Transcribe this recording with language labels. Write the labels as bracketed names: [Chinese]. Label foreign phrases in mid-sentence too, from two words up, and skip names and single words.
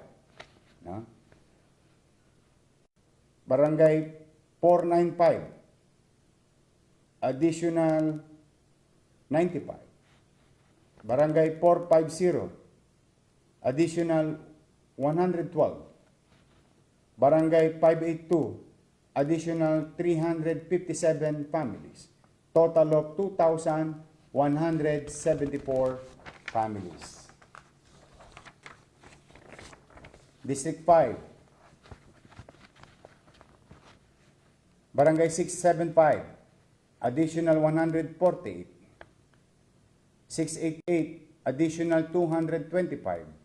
[English] No? Barangay 495, additional 95. Barangay 450, additional 112. Barangay 582, additional 357 families. Total of 2,174 families. District 5, Barangay 675, additional 148. 688, additional 225.